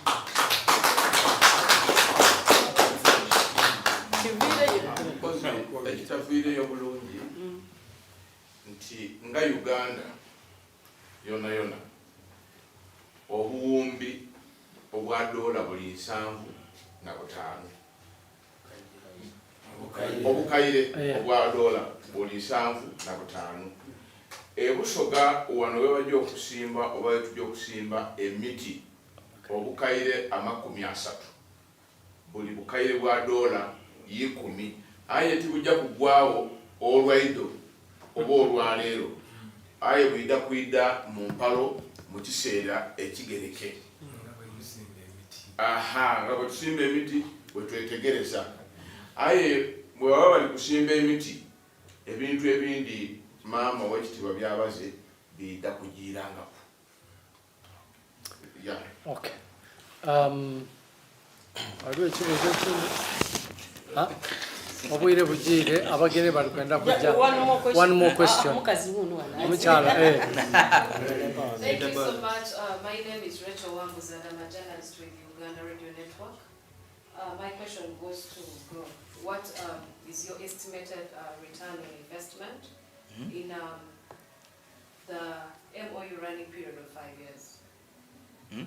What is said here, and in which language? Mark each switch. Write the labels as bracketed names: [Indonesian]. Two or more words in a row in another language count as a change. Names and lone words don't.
[Soga] ekitaviireyo bulungi nti nga Uganda yona obuwumbi obwa dola buli 7.5 obukaire obwa dola buli 7.5 Busoga wano webajja okusimba oba tujja okusimba emiti obukaire 30 buli bukaire bwa dola 10 aye tibujja kugwawo olwaido oba olwaleero aye bwida kwida mu mpalo mu kiseera ekigereke nga bwetusimba emiti bwetwetegereza aye bwe baba bali kusimba emiti ebintu ebindi maama wekitiibwa byabaze biyita kugiirangako. [English] Okay. [Soga] Waliwo ekibuuzo ekindi? Obwire bugiire abagere bali kwenda kujja. [English] One more question. Omukyala. Thank you so much. My name is Rachel Wambuza and I'm a journalist with Uganda Radio Network. My question goes to Gro. What is your estimated return on investment in the MOU running period of 5 years?